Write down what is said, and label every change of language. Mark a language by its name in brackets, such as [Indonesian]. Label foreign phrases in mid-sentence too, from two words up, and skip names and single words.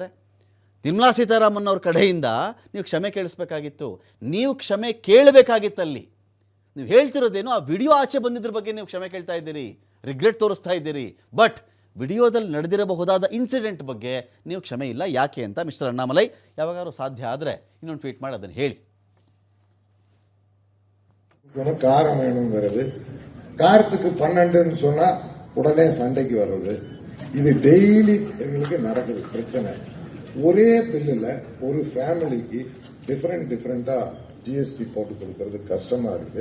[Kannada] ನಿರ್ಮಲಾ ಸೀತಾರಾಮನ್ ಅವ್ರ ಕಡೆಯಿಂದ ನೀವು ಕ್ಷಮೆ ಕೇಳಿಸ್ಬೇಕಾಗಿತ್ತು, ನೀವು ಕ್ಷಮೆ ಕೇಳಬೇಕಾಗಿತ್ತಲ್ಲಿ. ನೀವು ಹೇಳ್ತಿರೋದೇನು, ಆ ವಿಡಿಯೋ ಆಚೆ ಬಂದಿದ್ರ ಬಗ್ಗೆ ನೀವು ಕ್ಷಮೆ ಕೇಳ್ತಾ ಇದ್ದೀರಿ, ರಿಗ್ರೆಟ್ ತೋರಿಸ್ತಾ ಇದ್ದೀರಿ. ಬಟ್ ವಿಡಿಯೋದಲ್ಲಿ ನಡೆದಿರಬಹುದಾದ ಇನ್ಸಿಡೆಂಟ್ ಬಗ್ಗೆ ನೀವು ಕ್ಷಮೆ ಇಲ್ಲ. ಯಾಕೆ ಅಂತ ಮಿಸ್ಟರ್ ಅಣ್ಣಾಮಲೈ ಯಾವಾಗಾದ್ರೂ ಸಾಧ್ಯ ಆದರೆ ಇನ್ನೊಂದು ಟ್ವೀಟ್ ಮಾಡಿ ಅದನ್ನು ಹೇಳಿ. [Tamil] காரம் வேணுங்கிறது, காரத்துக்கு 12ன்னு சொன்னா உடனே சண்டைக்கு வர்றது, இது டெய்லி எங்களுக்கு நடக்குது பிரச்சனை. ஒரே பில்லுல ஒரு ஃபேமிலிக்கு டிஃபரெண்டா ஜிஎஸ்டி போட்டு கொடுக்கறது கஷ்டமா இருக்கு.